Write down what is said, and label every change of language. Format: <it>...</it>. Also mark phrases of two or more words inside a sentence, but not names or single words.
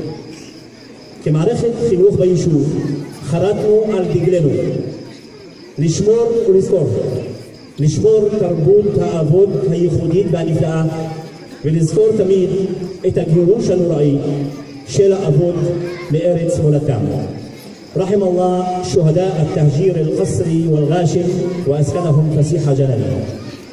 <he>כמערכת חינוך ביישוב חרטנו על דגלנו לשמור ולזכור, לשמור תרבות האבות הייחודית והנפלאה, ולזכור תמיד את הגירוש הנוראי של האבות מארץ מולדתם.</he> <ar>رحم الله شهداء التهجير القسري والغاشم وأسكنهم فسيح جنانه.</ar>